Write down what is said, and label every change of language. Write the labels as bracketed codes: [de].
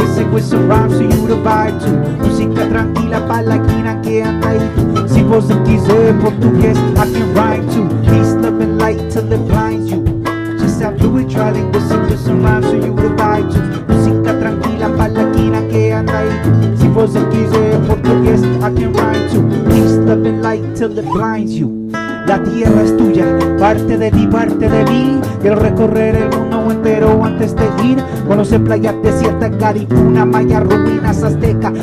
[en] With some rhymes for you to vibe to. [es] Música tranquila pa' la esquina que anda ahí. Si vos quiser portugués, [en] I can rhyme too. Peace, love and light till it blinds you. Just have fluid trilinguistic with some rhymes for you to vibe to. [es] Música tranquila pa' la esquina que anda ahí. Si vos quiser portugués, [en] I can rhyme too. Peace, love and light till it blinds you. [es] La tierra es tuya, parte de ti, parte de mí. Quiero recorrer el mundo entero antes de ir. Conocer playas desiertas, Caripuna, Maya, ruinas azteca.